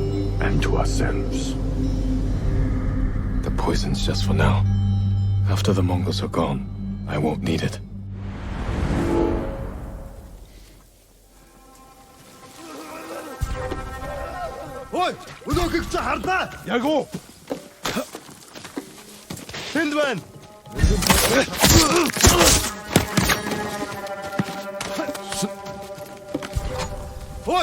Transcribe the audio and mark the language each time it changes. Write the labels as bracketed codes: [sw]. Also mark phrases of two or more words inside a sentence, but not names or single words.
[en] And time to ourselves. The poison's just for now. After the Mongols are gone, I won't need it. Ой! [mn] Өнөөхийг чи харлаа! Яг уу! Тэнд байна! Ой!